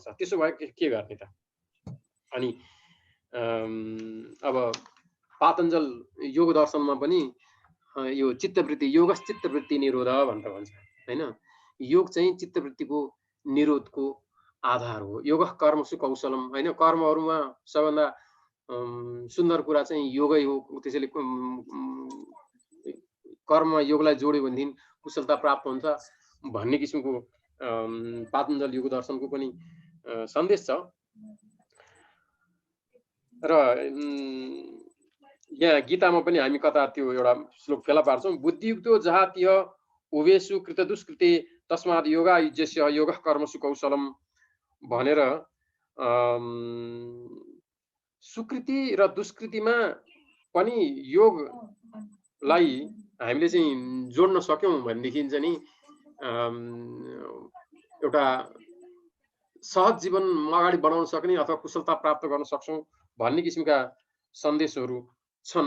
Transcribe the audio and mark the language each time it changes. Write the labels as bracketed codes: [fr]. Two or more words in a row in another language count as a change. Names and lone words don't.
[ne] त्यसो भए के गर्ने त? अनि अब पातञ्जल योग दर्शनमा पनि यो [sa] चित्तवृत्ति योगस् चित्तवृत्ति निरोध [ne] भनेर भन्छ होइन। योग चाहिँ चित्तवृत्तिको निरोधको आधार हो। [sa] योग कर्मसु कौशलम [ne] होइन, कर्महरूमा सबभन्दा सुन्दर कुरा चाहिँ योगै हो। त्यसैले कर्म योगलाई जोड्यो भनेदेखि कुशलता प्राप्त हुन्छ भन्ने किसिमको पातञ्जल योग दर्शनको पनि सन्देश छ। र यहाँ गीतामा पनि हामी कता त्यो एउटा श्लोक फेला पार्छौँ, [sa] बुद्धियुक्तो जहातिह उभेषु कृत दुष्कृते तस्मात् योगा युज्यस्य योग कर्मसु कौशलम भनेर [ne] सुकृति र दुष्कृतिमा पनि योगलाई हामीले चाहिँ जोड्न सक्यौँ भनेदेखि चाहिँ नि एउटा सहज जीवन अगाडि बढाउन सक्ने अथवा कुशलता प्राप्त गर्न सक्छौँ भन्ने किसिमका सन्देशहरू छन्।